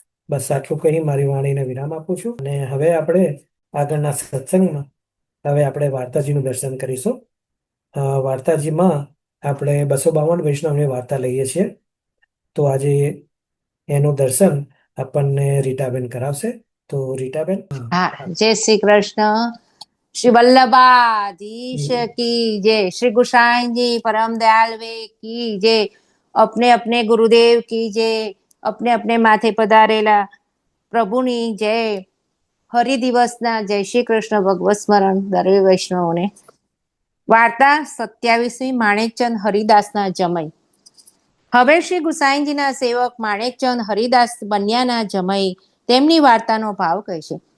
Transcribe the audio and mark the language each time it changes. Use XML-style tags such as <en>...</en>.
<gu>બસ આટલું કહી મારી વાણીને વિરામ આપું છું. અને હવે આપણે આગળના સત્સંગમાં હવે આપણે વાર્તાજીનું દર્શન કરીશું. વાર્તાજીમાં આપણે 252 વૈષ્ણવની વાર્તા લઈએ છીએ. તો આજે એનું દર્શન આપણને રીટાબેન કરાવશે. તો રીટાબેન. હા, જય શ્રી કૃષ્ણ.</gu> <hi>શ્રી वल्लभाधीश की जय, श्री गुसाई जी परम दयाल वे की जय, अपने अपने गुरुदेव की जय, अपने अपने माथे पधारेला</hi> <gu>પ્રભુની જય. હરિ દિવસના જય શ્રી કૃષ્ણ ભગવત સ્મરણ દરેક વૈષ્ણવોને. વાર્તા 27મી માણેકચંદ હરિદાસના જમય. હવે શ્રી ગુસાઈજીના સેવક માણેકચંદ હરિદાસ બન્યાના જમાઈ તેમની વાર્તાનો ભાવ કહે છે.</gu>